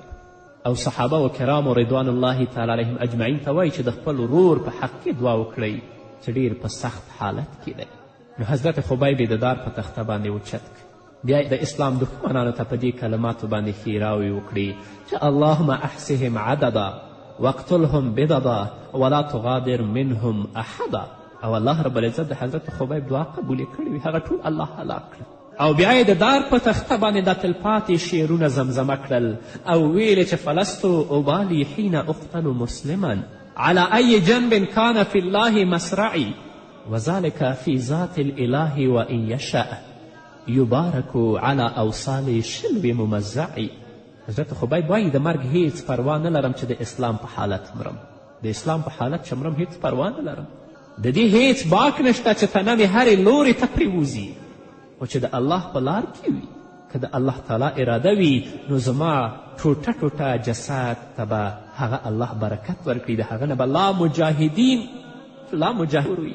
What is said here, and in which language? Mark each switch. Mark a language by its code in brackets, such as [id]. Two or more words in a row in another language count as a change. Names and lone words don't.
[ps] او صحابه و کرامو [ar] رضوان الله تعالی علیهم اجمعین [ps] ته وایي چې د خپل ورور په حق کې دعا وکړئ چې ډېر په سخت حالت کې دی. نو حضرت خبیب د دار په تخته باندې اوچت بیا د اسلام دښمنانو ته په دې کلماتو باندې ښېراوې وکړي چې [ar] اللهم احصهم عددا واقتلهم بددا ولا تغادر منهم احدا. [ps] او الله رب العزت د حضرت خبیب دعا قبولې کړې وي هغه ټول الله هلاک کړل. او بیا یې د دار په تخته باندې دا تلپاتې شعرونه زمزمه کړل او ویلې چې [ar] فلست ابالي حین اقتل مسلما على أي جنب كان في الله مسرعي وذلك في ذات الإله وإن يشاء يبارك على أوصال شلو ممزعي. [ps] حضرت خبیب وایي د مرګ هیڅ پروا نه لرم چې د اسلام په حالت مرم. د اسلام په حالت چې مرم هیڅ پروا نه لرم. د دې هیڅ باک نشته چې تنه مې هرې لورې ته پرېوځي خو چې د الله په لار کې وي که د الله تعالی اراده وي نو زما ټوټه ټوټه جسد ته به هغه الله برکت ورکړي د هغه نه به لا مجاهد وي.